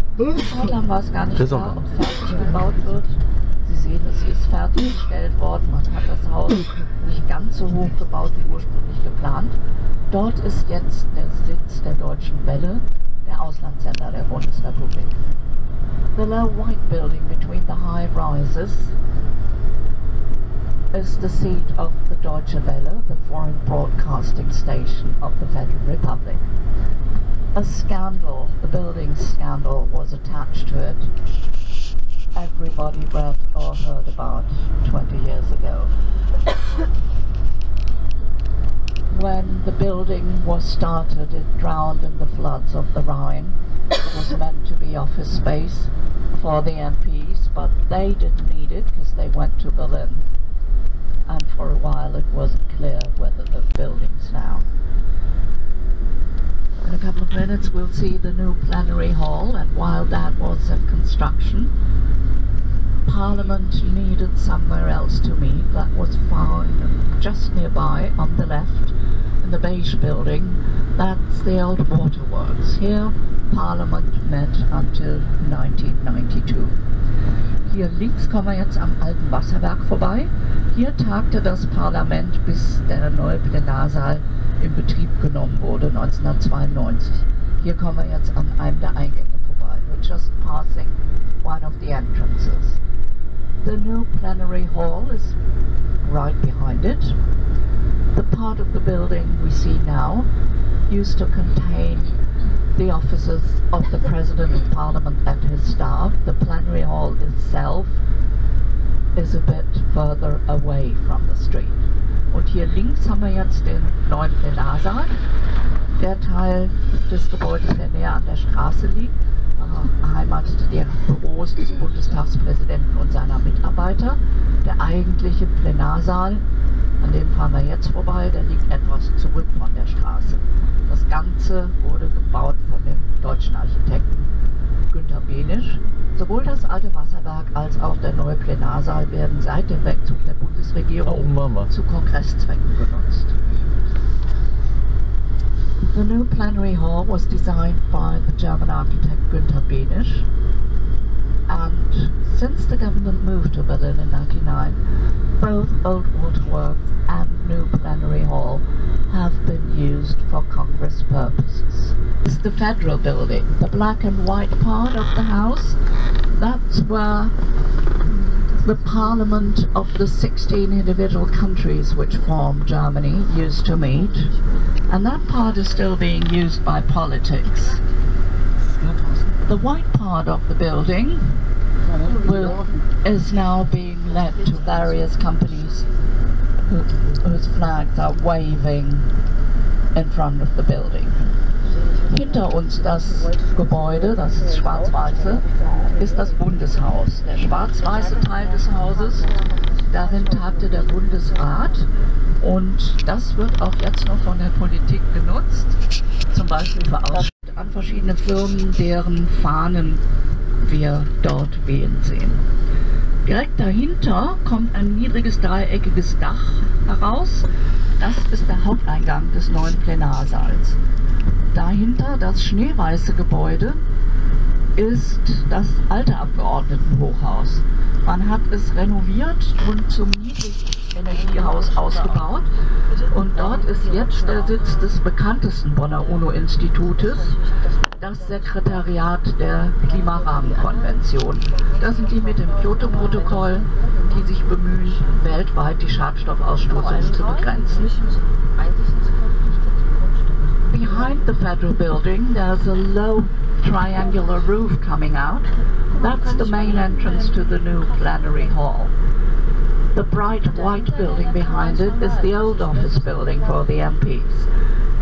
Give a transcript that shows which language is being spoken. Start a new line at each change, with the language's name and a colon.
German: So lange war es gar nicht klar, ob fertig gebaut wird. Sie sehen, es ist fertiggestellt worden. Man hat das Haus nicht ganz so hoch gebaut wie ursprünglich geplant. Dort ist jetzt der Sitz der Deutschen Welle, der Auslandssender der Bundesrepublik.
English: The low white building between the high rises is the seat of the Deutsche Welle, the foreign broadcasting station of the Federal Republic. A scandal, the building scandal, was attached to it. Everybody read or heard about 20 years ago. When the building was started, it drowned in the floods of the Rhine. It was meant to be office space for the MPs, but they didn't need it because they went to Berlin. And for a while it wasn't clear whether the building's now. In a couple of minutes we'll see the new plenary hall, and while that was in construction, Parliament needed somewhere else to meet. That was found just nearby on the left in the beige building. That's the old waterworks. Here Parliament met until 1992.
German: Hier links kommen wir jetzt am alten Wasserwerk vorbei. Hier tagte das Parlament, bis der neue Plenarsaal in Betrieb genommen wurde, 1992. Hier kommen wir jetzt an einem der Eingänge vorbei.
English: We're just passing one of the entrances. The new plenary hall is right behind it. The part of the building we see now used to contain the offices of the President of Parliament and his staff. The plenary hall itself is a bit further away from the street.
German: Und hier links haben wir jetzt den neuen Plenarsaal. Der Teil des Gebäudes, der näher an der Straße liegt, beheimatete die Büros des Bundestagspräsidenten und seiner Mitarbeiter. Der eigentliche Plenarsaal, an dem fahren wir jetzt vorbei, der liegt etwas zurück von der Straße. Das Ganze wurde gebaut von dem deutschen Architekten Günther Behnisch. Sowohl das alte Wasserwerk als auch der neue Plenarsaal werden seit dem Wegzug der Bundesregierung zu Kongresszwecken genutzt.
English: The new plenary hall was designed by the German architect Günther Behnisch, and since the government moved to Berlin in 1999, both old waterworks and new plenary hall have been used for Congress purposes. This is the Federal Building, the black and white part of the house. That's where the parliament of the 16 individual countries which form Germany used to meet, and that part is still being used by politics. The white part of the building is now being let to various companies whose flags are waving in front of the building.
German: Hinter uns das Gebäude, das ist schwarz-weiße, ist das Bundeshaus. Der schwarz-weiße Teil des Hauses, darin tagte der Bundesrat, und das wird auch jetzt noch von der Politik genutzt, zum Beispiel für Ausschnitte an verschiedene Firmen, deren Fahnen wir dort wehen sehen. Direkt dahinter kommt ein niedriges dreieckiges Dach heraus. Das ist der Haupteingang des neuen Plenarsaals. Dahinter, das schneeweiße Gebäude, ist das alte Abgeordnetenhochhaus. Man hat es renoviert und zum Niedrigenergiehaus ausgebaut, und dort ist jetzt der Sitz des bekanntesten Bonner UNO-Institutes, das Sekretariat der Klimarahmenkonvention. Das sind die mit dem Kyoto-Protokoll, die sich bemühen, weltweit die Schadstoffausstoßung zu begrenzen.
English: Behind the Federal Building, there's a low triangular roof coming out. That's the main entrance to the new plenary hall. The bright white building behind it is the old office building for the MPs.